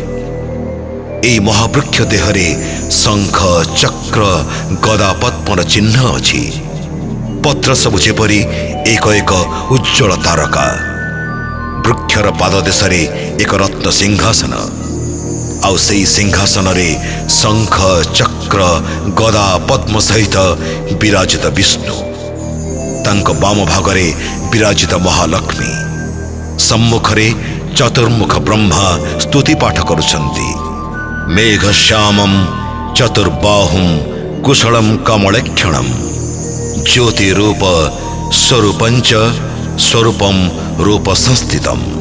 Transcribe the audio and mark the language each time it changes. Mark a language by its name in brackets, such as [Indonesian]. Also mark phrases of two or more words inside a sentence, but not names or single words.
[Odia] ଏଇ ମହାବୃକ୍ଷ ଦେହରେ ଶଙ୍ଖ ଚକ୍ର ଗଦା ପଦ୍ମର ଚିହ୍ନ ଅଛି। ପତ୍ର ସବୁ ଯେପରି ଏକ ଏକ ଉଜ୍ଜ୍ୱଳ ତାରକା। ବୃକ୍ଷର ପାଦଦେଶରେ ଏକ ରତ୍ନ ସିଂହାସନ ଆଉ ସେଇ ସିଂହାସନ ରେ ଶଙ୍ଖ ଚକ୍ର ଗଦା ପଦ୍ମ ସହିତ ବିରାଜିତ ବିଷ୍ଣୁ। ତାଙ୍କ ବାମ ଭାଗରେ ବିରାଜିତ ମହାଲକ୍ଷ୍ମୀ। ସମ୍ମୁଖରେ ଚତୁର୍ମୁଖ ବ୍ରହ୍ମା ସ୍ତୁତି ପାଠ କରୁଛନ୍ତି। [Sanskrit] मेघश्यामं चतुर्बाहुं कुशलं कमलेक्षणं ज्योतिरूप स्वरूपञ्च स्वरूपं रूप संस्थितम्।